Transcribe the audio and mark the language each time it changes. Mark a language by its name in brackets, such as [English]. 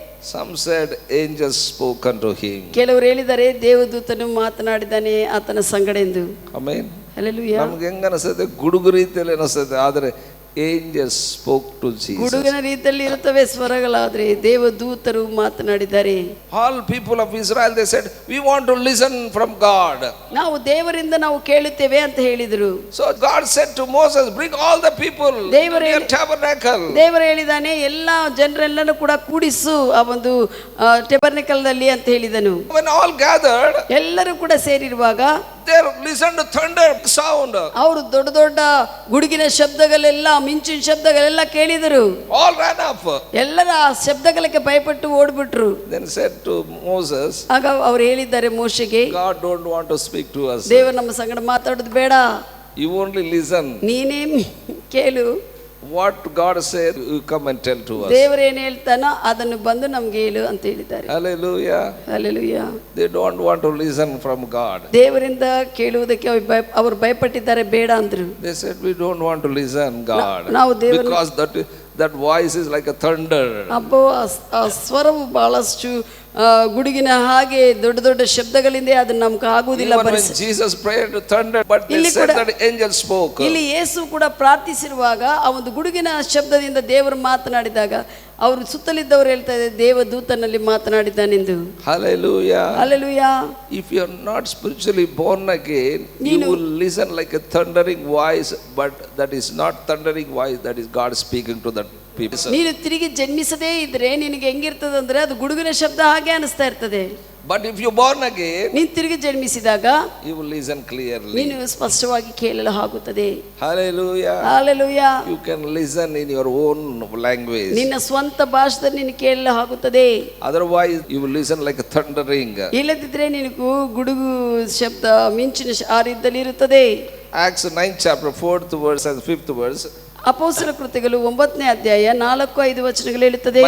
[English] Some said angels spoke unto him. [Kannada] ಕೆಲವರು ಹೇಳಿದ್ದಾರೆ ದೇವದೂತನು ಮಾತನಾಡಿದ್ದಾನೆ ಆತನ ಸಂಗಡ ಎಂದು. [English] Amen. Hallelujah. [Kannada] ನಮ್ಗೆ ಹೆಂಗ ಅನಿಸ್ತದೆ, ಗುಡುಗು ರೀತಿಯಲ್ಲಿ ಅನಿಸ್ತದೆ, ಆದರೆ [English] angels spoke to Jesus. [Kannada] ಗುಡುಗಿನ ರೀತಿಯಲ್ಲಿ ಇರುತ್ತವೆ ಸ್ವರಗಳಾದ್ರೆ ದೇವದೂತರು ಮಾತನಾಡಿದ್ದಾರೆ. [English] All people of Israel, they said, we want to listen from God. [Kannada] ನಾವು ದೇವರಿಂದ ನಾವು ಕೇಳುತ್ತೇವೆ ಅಂತ ಹೇಳಿದರು. [English] So God said to Moses, bring all the people to the tabernacle. [Kannada] ದೇವರು ಹೇಳಿದಾನೆ ಎಲ್ಲ ಜನರೆಲ್ಲರೂ ಕೂಡ ಕೂಡಿಸು ಆ ಒಂದು ಟೆಬರ್ನೆಕಲ್ ನಲ್ಲಿ ಅಂತ ಹೇಳಿದನು. [English] When all gathered, [Kannada] ಎಲ್ಲರೂ ಕೂಡ ಸೇರಿರುವಾಗ [English] they listened to thunder sound. [Kannada] ಅವರು ದೊಡ್ಡ ದೊಡ್ಡ ಗುಡುಗಿನ ಶಬ್ದಗಳೆಲ್ಲ, ಮಿಂಚಿನ ಶಬ್ದಗಳೆಲ್ಲ ಕೇಳಿದರು. [English] All ran up. [Kannada] ಎಲ್ಲರ ಆ ಶಬ್ದಗಳಿಗೆ ಭಯಪಟ್ಟು ಓಡ್ಬಿಟ್ರು. [English] Then said to Moses, [Kannada] ಆಗ ಅವರು ಹೇಳಿದ್ದಾರೆ ಮೋಶೆಗೆ, [English] God don't want to speak to us. [Kannada] ದೇವರು ನಮ್ಮ ಸಂಗಡ ಮಾತಾಡೋದು ಬೇಡ, [English] you only listen. [Kannada] ನೀನೇ ಕೇಳು. [English] What God said, you come and tell to us. [Kannada] ದೇವರು ಏನು ಹೇಳ್ತಾನೋ ಅದನ್ನು ಬಂದು ನಮ್ಗೆ ಹೇಳು ಅಂತ ಹೇಳಿದ್ದಾರೆ. [English] Hallelujah. Hallelujah. They don't want to listen from God. [Kannada] ದೇವರಿಂದ ಕೇಳುವುದಕ್ಕೆ ಅವರು ಭಯಪಟ್ಟಿದ್ದಾರೆ, ಬೇಡ ಅಂದ್ರು. [English] They said, we don't want to listen God. Because that voice is like a thunder. [Kannada] ಅಬ್ಬೋ ಆ ಸ್ವರವು ಬಹಳಷ್ಟು ಗುಡುಗಿನ ಹಾಗೆ ದೊಡ್ಡ ದೊಡ್ಡ ಶಬ್ದಗಳಿಂದ ಅದನ್ನ ನಮ್ಗೆ ಆಗುವುದಿಲ್ಲ. [English] Jesus prayed to thunder, but they said that angel spoke. [Kannada] ಇಲ್ಲಿ ಯೇಸು ಕೂಡ ಪ್ರಾರ್ಥಿಸಿರುವಾಗ ಆ ಒಂದು ಗುಡುಗಿನ ಶಬ್ದದಿಂದ ದೇವರು ಮಾತನಾಡಿದಾಗ ಅವರು ಸುತ್ತಲಿದ್ದವರು ಹೇಳ್ತಾ ಇದ್ದಾರೆ ದೇವದೂತನಲ್ಲಿ ಮಾತನಾಡಿದ್ದಾನೆಂದು. [English] Hallelujah. Hallelujah. If you are not spiritually born again, you will listen like a thundering voice, but that is not thundering voice, that is God speaking to that people. [Kannada] ನೀನು ತಿರುಗಿ ಜನ್ಮಿಸದೇ ಇದ್ರೆ ನಿನಗೆ ಹೆಂಗಿರ್ತದೆ ಅಂದ್ರೆ ಅದು ಗುಡುಗಿನ ಶಬ್ದ ಹಾಗೆ ಅನಿಸ್ತಾ ಇರ್ತದೆ. [English] But if you born again, [Kannada] ನೀನು ತಿರುಗಿ ಜನ್ಮಿಸಿದಾಗ [English] you will listen clearly. [Kannada] ನೀನು ಸ್ಪಷ್ಟವಾಗಿ ಕೇಳಲು ಆಗುತ್ತದೆ. [English] Hallelujah. Hallelujah. You can listen in your own language. [Kannada] ನಿನ್ನ ಸ್ವಂತ ಭಾಷೆಯಲ್ಲಿ ನೀನು ಕೇಳಲು ಆಗುತ್ತದೆ. [English] Otherwise you will listen like a thundering. [Kannada] ಇಲ್ಲದಿದ್ರೆ ನಿನಗೂ ಗುಡುಗು ಶಬ್ದ ಮಿಂಚಿನ ಆ ರೀತಿಯಲ್ಲಿ ಇರುತ್ತದೆ. [English] Acts 9 chapter 4th verse and 5th verse. [Kannada] ಅಪೊಸ್ತಲ ಕೃತ್ಯಗಳು 9ನೇ ಅಧ್ಯಾಯ 4-5 ವಚನಗಳು ಹೇಳುತ್ತದೆ.